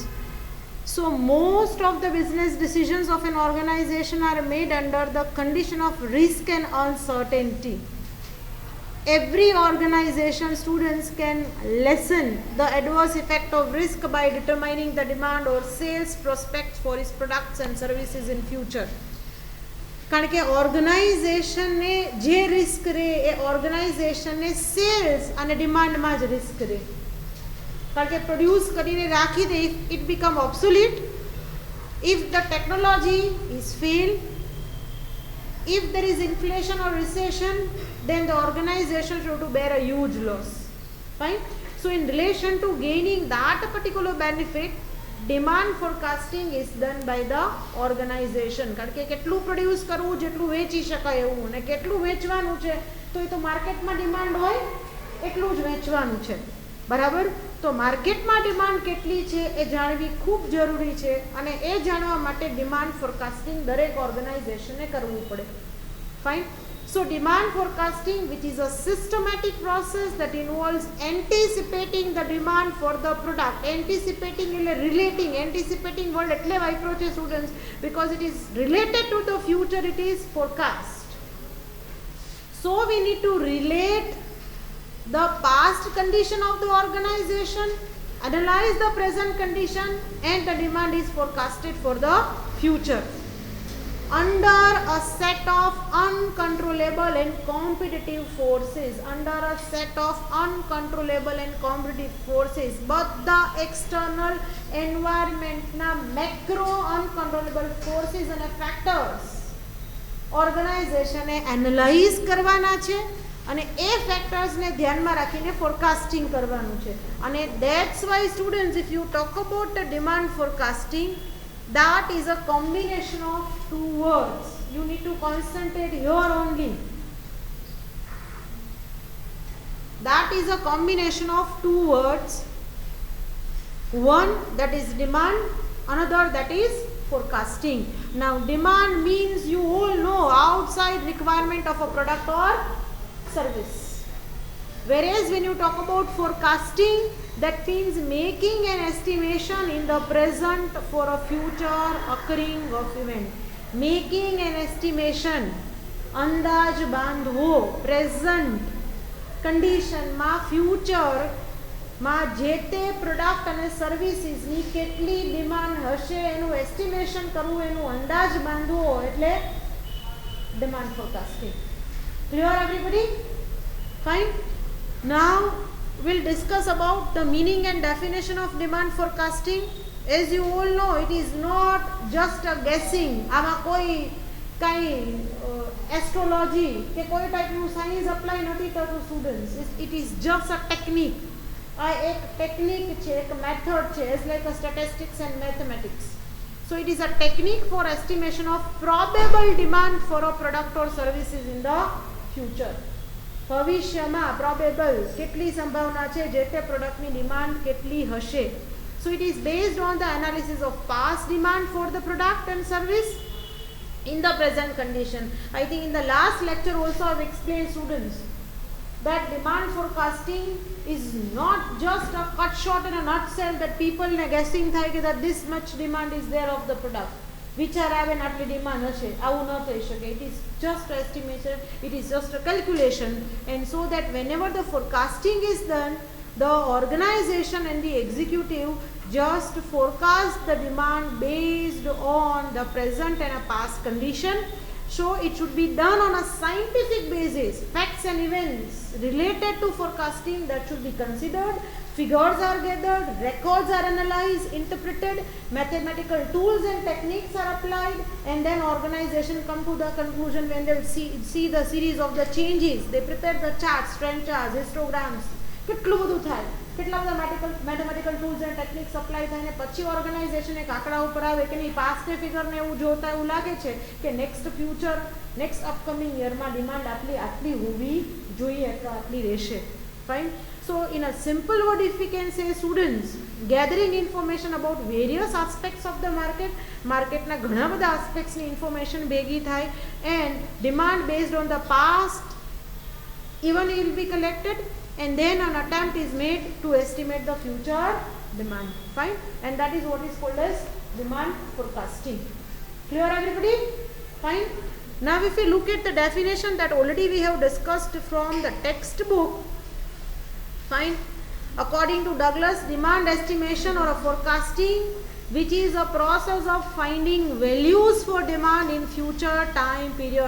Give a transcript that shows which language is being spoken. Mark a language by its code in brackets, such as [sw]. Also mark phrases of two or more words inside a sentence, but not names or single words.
[en] So most of the business decisions of an organization are made under the condition of risk and uncertainty. Every organization, students, can lessen the adverse effect of risk by determining the demand or sales prospects for its products and services in future. [gu] કારણ કે ઓર્ગેનાઇઝેશનને જે રિસ્ક રહે એ ઓર્ગેનાઇઝેશનને સેલ્સ અને ડિમાન્ડમાં જ રિસ્ક રહે. કારણ કે પ્રોડ્યુસ કરીને રાખી દે, [en] it become obsolete. if the technology is fail, if there is inflation or recession, then the organization should to bear a huge loss. Fine. So in relation to gaining that particular benefit, demand forecasting is done by the organization. [gu] કારણ કે કેટલું પ્રોડ્યુસ કરવું જેટલું વેચી શકાય એવું, અને કેટલું વેચવાનું છે તો એ તો માર્કેટમાં ડિમાન્ડ હોય એટલું જ વેચવાનું છે. બરાબર? તો માર્કેટમાં ડિમાન્ડ કેટલી છે એ જાણવી ખૂબ જરૂરી છે, અને એ જાણવા માટે ડિમાન્ડ ફોરકાસ્ટિંગ દરેક ઓર્ગેનાઇઝેશને કરવું પડે. [en] ફાઇન. So demand forecasting, which is a systematic process that involves anticipating the demand for the product. Anticipating એટલે relating. Anticipating word [gu] એટલે વાપરો છે [en] students because it is related to the future, it is forecast. So we need to relate the past condition of the organization, analyze the present condition, and the demand is forecasted for the future. Under a set of uncontrollable and competitive forces, under a set of uncontrollable and competitive forces, but the external environment na macro uncontrollable forces and factors organization analyze [gu] કરવાના છે, અને એ ફેક્ટર્સને ધ્યાનમાં રાખીને ફોરકાસ્ટિંગ કરવાનું છે. [en] અને that's why students, if you talk about the demand forecasting, that is a combination of two words. You need to concentrate here only. That is a combination of two words. One that is demand, another that is forecasting. Now demand means you all know outside requirement of a product or service. Whereas when you talk about forecasting, that means making an estimation in the present for a future occurring of event. Making an estimation, [gu] અંદાજ બાંધવો, [en] present condition [gu] માં future માં જે તે પ્રોડક્ટ અને સર્વિસીસની કેટલી ડિમાન્ડ હશે એનું એસ્ટિમેશન કરવું, એનું અંદાજ બાંધવો એટલે [en] demand forecasting. Clear everybody? Fine. Now we'll discuss about the meaning and definition of demand forecasting. As you all know, it is not just a guessing. [gu] આમાં કોઈ કાંઈ એસ્ટ્રોલોજી કે કોઈ ટાઈપનું સાયન્સ અપ્લાય નથી થતું સ્ટુડન્ટ્સ. [en] It is just a technique. [gu] આ એક ટેકનિક છે, એક મેથડ છે. [en] It's like a statistics and mathematics. So it is a technique for estimation of probable demand for a product or services in the future. [gu] ભવિષ્યમાં પ્રોબેબલ કેટલી સંભાવના છે જે તે પ્રોડક્ટની ડિમાન્ડ કેટલી હશે. [en] So it is based on the analysis of past demand for the product and service in the present condition. I think in the last lecture also I have explained students that demand forecasting is not just a cut short in a nutshell that people guessing થાય કે that this much demand is there of the product. [gu] વિચાર આવે ને આટલી ડિમાન્ડ હશે, આવું ન થઈ શકે. [en] It is just estimation, it is just a calculation, and so that whenever the forecasting is done, the organization and the executive just forecast the demand based on the present and a past condition. So it should be done on a scientific basis. Facts and events related to forecasting that should be considered. Figures are gathered, records are analyzed, interpreted, mathematical tools and techniques are applied, and then organization come to the conclusion when they see the series of the changes. They prepare the charts, trend charts, histograms. [gu] કેટલું બધું થાય. કેટલા બધા [en] mathematical tools and techniques [gu] અપ્લાય થાય ને પછી ઓર્ગેનાઇઝેશન એક આંકડા ઉપર આવે કે નહીં, પાસ્ટને ફિગરને એવું જોતા એવું લાગે છે કે નેક્સ્ટ અપકમિંગ યરમાં ડિમાન્ડ આટલી હોવી જોઈએ અથવા આટલી રહેશે. [en] ફાઇન. So in a simple word, if we can say, students, gathering information about various aspects of the market [gu] ના ઘણા બધા aspects ની information ભેગી થાય, [en] and demand based on the past even will be collected, and then an attempt is made to estimate the future demand. Fine. And that is what is called as demand forecasting. Clear everybody? Fine. Now if we look at the definition that already we have discussed from the textbook, fine, according to Douglas, demand estimation or a forecasting, which is a process of finding values for demand in future time period.